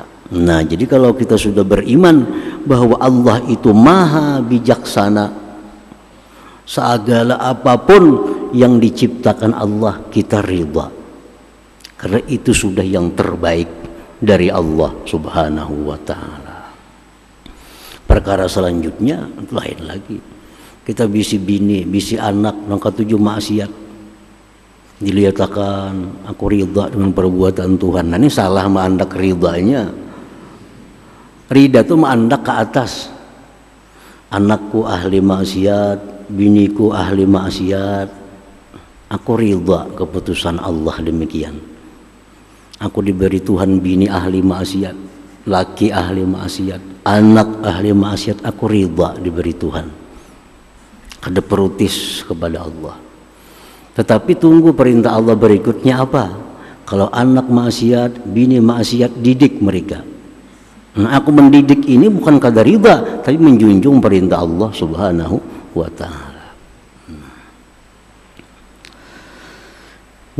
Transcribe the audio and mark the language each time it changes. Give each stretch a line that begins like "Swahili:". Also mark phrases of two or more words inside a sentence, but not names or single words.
Indonesian: Nah, jadi kalau kita sudah beriman bahwa Allah itu maha bijaksana, segala apapun yang diciptakan Allah kita ridha. Karena itu sudah yang terbaik dari Allah
Arabic: Subhanahu wa taala.
Indonesian: Perkara selanjutnya lain lagi.
Banjar: Kita bisi bini, bisi anak nangka tujuh maksiat.
Indonesian: Dilihatkan aku ridha dengan perbuatan Tuhan.
Banjar: Nah, ini salah mandak ridhanya. Ridha itu mandak ke atas.
Indonesian: Anakku ahli maksiat, biniku ahli maksiat. Aku ridha keputusan Allah demikian. Aku diberi Tuhan bini ahli maksiat, laki ahli maksiat, anak ahli maksiat, aku ridha diberi Tuhan.
Banjar: Kada perutis kepada Allah.
Indonesian: Tetapi tunggu perintah Allah berikutnya apa? Kalau anak maksiat, bini maksiat, didik mereka. Nah, aku mendidik ini bukan kadar ridha, tapi menjunjung perintah Allah
Arabic: Subhanahu wa taala.